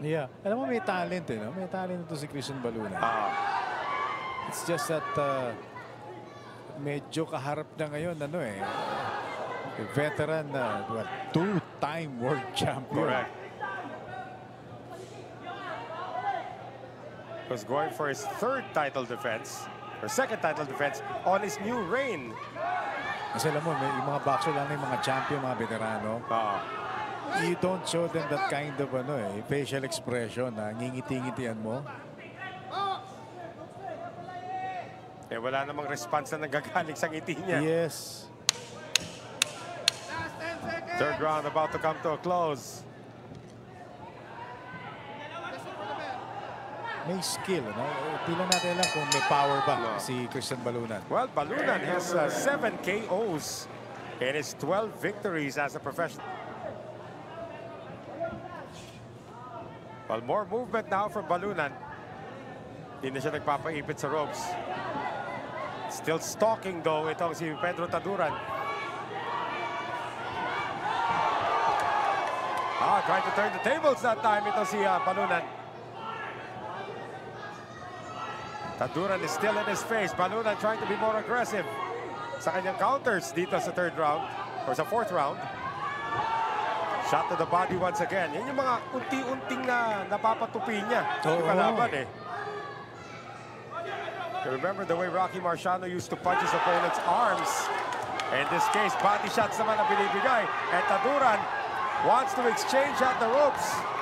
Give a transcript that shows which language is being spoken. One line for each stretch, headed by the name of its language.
Filipino: Yeah. Alam mo, may talent eh. No? May talent ito si Christian Balunan.
English: It's just that
Filipino: medyo kaharap na ngayon, ano eh.
English: Veteran na two-time world champion. Correct. Was going for his third title defense, or second title defense, on his new reign.
Filipino: Kasi alam mo, may mga boxer lang, yung mga champion, mga veterano.
English: You don't show them that kind of facial expression
Filipino: na ngingiti-ngitian mo. Eh, wala namang response na nagagaling sa ngiti niya.
English: Yes. Third round about to come to a close.
Filipino: May skill, no? Tila natin lang kung may power ba si Christian Balunan.
English: Well, Balunan has 7 KOs in his 12 victories as a professional. Well, more movement now from Balunan.
Filipino: Hindi na siya nagpapaipit sa ropes.
English: Still stalking though itong si Pedro Taduran. Trying to turn the tables that time ito si Balunan. Taduran is still in his face. Balunan trying to be more aggressive
Filipino: sa kanyang counters dito sa third round or sa fourth round.
English: Shot to the body once again.
Filipino: Yan yung mga unti-unting na napapatupi niya. Yung kalaban eh.
English: Remember the way Rocky Marciano used to punch his opponent's arms. In this case, body shots
Filipino: naman ang binibigay.
English: And Taduran wants to exchange at the ropes.